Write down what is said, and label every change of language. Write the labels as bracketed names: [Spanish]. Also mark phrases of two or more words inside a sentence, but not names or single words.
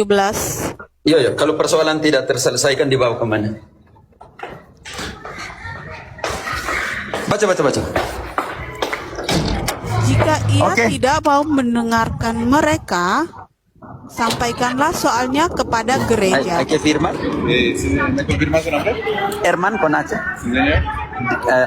[Indonesian] Iya, kalau persoalan tidak terselesaikan dibawa kemana? Baca. Jika ia tidak mau mendengarkan mereka, sampaikanlah soalnya kepada gereja. [Spanish] Hay que firmar. ¿Me confirma su nombre? Herman con H. Sí, señor.